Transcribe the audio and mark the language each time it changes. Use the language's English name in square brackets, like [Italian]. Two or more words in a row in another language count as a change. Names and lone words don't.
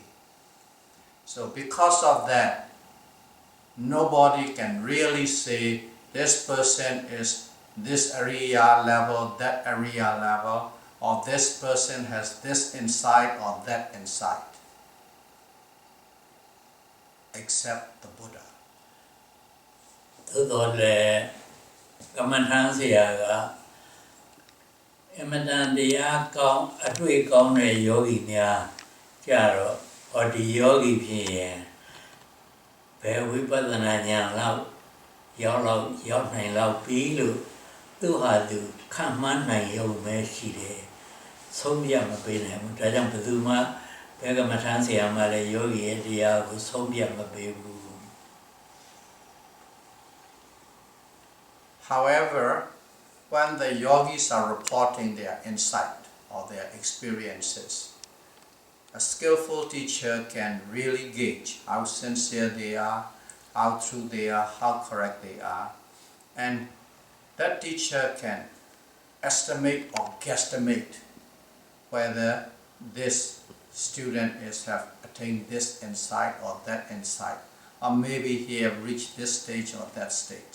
[English] So because of that, nobody can really say this person is this area level, that area level, or this person has this insight or that insight, except the Buddha. [Burmese] သို့တော်လည်းကမ္မထမ်းဆရာကအမတန်တရားကောင်းအတွေ့ကောင်းတဲ့ယောဂီများကြတော့ဟောဒီယောဂီဖြစ်ရင်ဘယ်ဝိပဿနာဉာဏ်လောက်ရောက်နိုင်လောက်ပြီးလို့သူဟာသူခံမှန်းနိုင်ရုံပဲရှိတယ်ဆုံးဖြတ်မပေးနိုင်ဘူးဒါကြောင့်ဘယ်သူမှဘယ်ကမ္မထမ်းဆရာမှလည်းယောဂီရဲ့တရားကိုဆုံးဖြတ်မပေးဘူး [English] However, when the yogis are reporting their insight or their experiences, a skillful teacher can really gauge how sincere they are, how true they are, how correct they are, and that teacher can estimate or guesstimate whether this student have attained this insight or that insight, or maybe he have reached this stage or that stage.